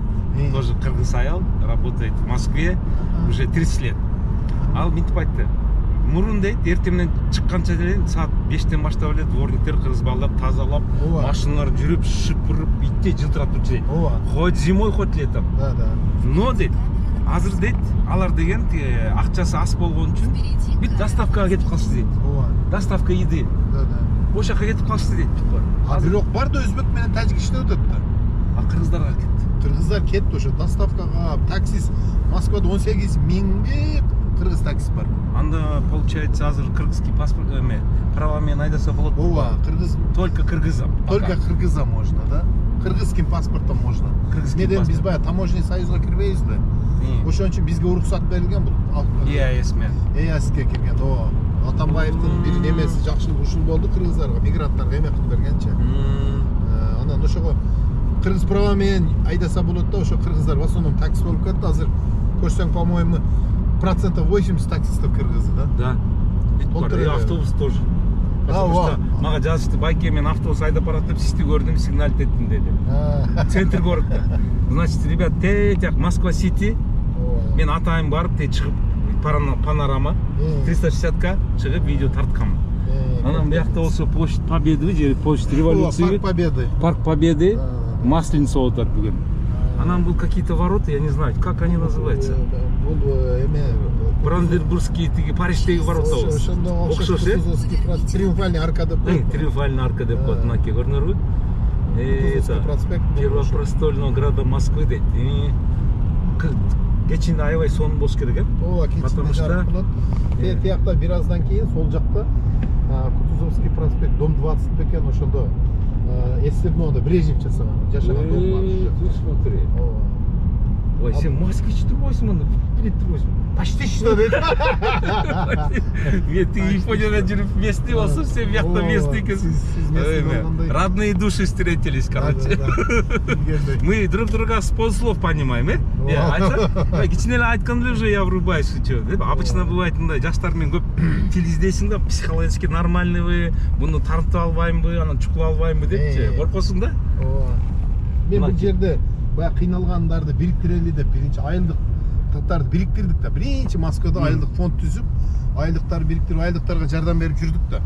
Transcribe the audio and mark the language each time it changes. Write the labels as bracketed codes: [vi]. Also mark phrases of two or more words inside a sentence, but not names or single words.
[ky] Тоже кыргыз аял, [ru] работает в Москве уже 30 лет. [ky] Ал мынтип айтты. Мурун дейт, эртең менен чыкканча дейт, саат 5тен баштап эле дворниктер кыргыз балдар тазалап, машиналар жүрүп, шыпырып, итте жылтыратып жүрчү дейт. [ru] Хоть зимой, хоть летом. Да. [ky] Но дейт, азыр дейт, алар деген акчасы аз болгон үчүн бүт доставкага кетип калышты дейт. [ru] Доставка еды. Да. [ky] Ошол жака кетип калышты дейт бүт бар. Бирок бар да өзбек менен тажик иштеп атат да. А кыргыздарга кетти. Кыргыздар кетти ошо доставкага, таксист Москвада 18 миңге кыргыз таксист бар. Анда получается азыр [ru] кыргызский паспорт [ky] права менен айдаса болот. Кыргыз [ru] только кыргызам. Только кыргызам можно, да? Кыргызским паспортом можно. [ky] Неден биз баягы [ru] таможенный союзга [ky] кирбейбизби? Ошон үчүн бизге уруксат берилген бул. EAS-ме. EAS-ке кирген. Атамбаевдин бир немеси жакшылык ушул болду кыргыздарга, мигранттарга эме кылып бергенчи. Анан ошого кыргыз права менен айдаса болот да, ошо кыргыздар [ru] в основном [ky] такси болуп кетти. Азыр көрсөң, [ru] по-моему, 80% таксистов кыргызы, да? Да. И автобус тоже. Потому что [ky] мага жазышты, байке мен автобус айдап барат деп сизди көрдүм, сигналить еттим деди. [ru] Центр городда. Значит, ребят, [ky] тетяк Москва-Сити. Мен атайын барып, чыгып панорама 360-ка чыгып видео тарткам. Анан биякта болсо Площадь Победы, же Площадь Революции. Парк Победы. Масленица болуп атат бүгүн. Анан бул [ru] какие-то ворота, я не знаю, как они называются. [ky] Бранденбургский тиги Париждеги ворота болот. Окшош, Триумфальный арка деп коет. Триумфальный арка деп коет, мынакей көрүнөрбү? [ru] Первопростольного града Москвы [ky] дейт. Кечинде аябай сонун болуш керек, [ru] потому что [ky] тиякта бир аздан кийин сол жакта Кутузовский проспект, дом 20 бекен, ошондо эстебнода Брежнев жасаган, жашаган дом бар. [ru] Ты смотри. [ky] Ой, сен москвич турбойсуң анда, билет турбойсуң. [ru] Почти что дейт. [ky] Мен тиги Японияда жүрүп местный болсом, сен биякта местный экенсиң. [ru] Родные души встретились, короче. Мы друг друга с полслов понимаем, [ky] кичине эле айткан эле [ru] уже я врубаюсь, что. Обычно бывает [ky] мындай жаштар менен көп тил издейсиң да, [ru] психологически нормальныйбы, [ky] буну тартып албаймынбы, анан чукула албаймынбы депчи. Коркосуң да? Мен бул жерде баягы кыйналгандарды бириктирели деп биринчи айылдыктарды бириктирдик да. Биринчи Москвада айылдык фонд түзүп, айылдыктарды бириктирип, айылдыктарга жардам берип жүрдүк да.